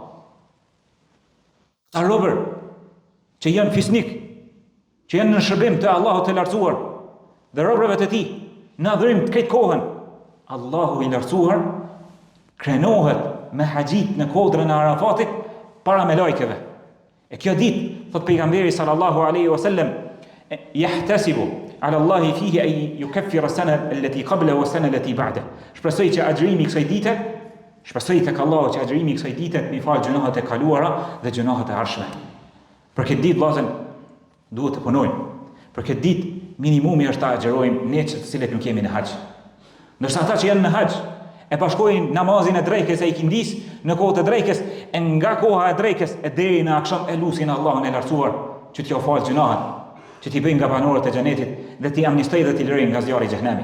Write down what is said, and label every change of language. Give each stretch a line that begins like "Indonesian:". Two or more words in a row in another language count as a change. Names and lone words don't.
Albanian: Ta robër që janë fisnik, që janë në shërbim të Allahut të lartësuar dhe robërve të tij, në adhurim të këtë kohën, Allahu i lartësuar krenohet me haxhit në kodrën e Arafatit para me lajkeve. E kjo ditë, thot pejgamberi
Arabic: صلى الله عليه وسلم, يحتسب على الله فيه أن يكفر السنة التي قبل والسنة التي بعد.
Albanian: Shpresoj që agjërimi i kësaj dite, shpresoj tek Allahu që agjërimi i kësaj dite mi fal gjunohat e kaluara dhe gjunohat e ardhshme. Për këtë ditë vllazën duhet të punojmë. Për këtë ditë minimumi është ta agjërojmë ne të cilët nuk jemi në haxh. Ndërsa ata që janë në haxh e bashkojnë namazin e drekës e ikindis në kohët e drekës, e nga koha e drekës e deri në akşam e lusin Allahun e lartësuar që t'ju falë gjunahet, që t'i bëjnë nga banorët e xhenetit dhe t'i amnistoj dhe t'i lërojnë nga zjarri i xhenemit.